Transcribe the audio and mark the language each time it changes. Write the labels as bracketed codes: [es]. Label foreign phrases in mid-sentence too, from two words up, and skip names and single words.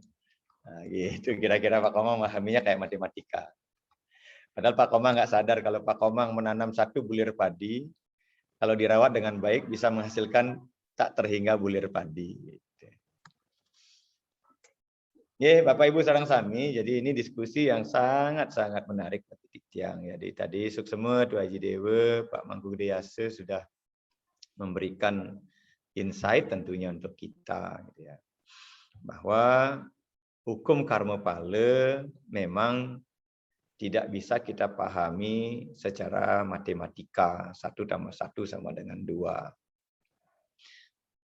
[id] Nah, gitu kira-kira Pak Komang memahaminya kayak matematika. Padahal Pak Komang nggak sadar kalau Pak Komang menanam satu bulir padi, kalau dirawat dengan baik bisa menghasilkan tak terhingga bulir padi. Ya, Bapak Ibu [ban] sareng sami, [id] jadi ini diskusi yang sangat-sangat menarik bagi Tiang. Jadi tadi Suksema, Tuan Haji Dewa, Pak Mangku Gede sudah memberikan insight tentunya untuk kita, gitu ya. Bahwa hukum karma pala memang tidak bisa kita pahami secara matematika 1 tambah 1 sama dengan 2.